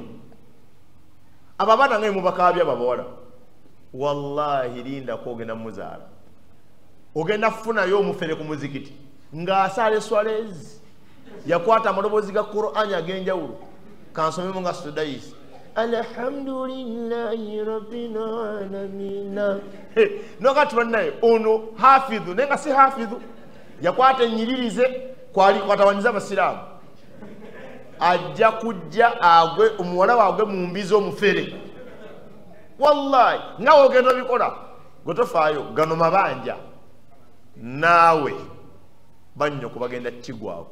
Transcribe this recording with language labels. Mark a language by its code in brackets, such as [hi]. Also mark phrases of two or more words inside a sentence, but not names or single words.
[lg] Abo abaana nga mubakaabya babawala, wallahi lindako ogenda muzaala, ogenda kufunayo omufere ku muzikiti ng'asaala eswalezi, yakwata amaloboozi ga Qur'ani ag'enjawulo, kansomemu nga Sudais, [ar] الحمد لله رب العالمين. [lg] Nokati bannaye ono hafidhu naye nga si hafidhu, yakwata ennyiririze kwatawaniza abasiraamu, ajja kujja agwe omuwala waagwe mu mbizi omufere. Wallahi nawe ogenda obikola gwe tofaayo, gano mabanja naawe bannyoko bagenda kigwako.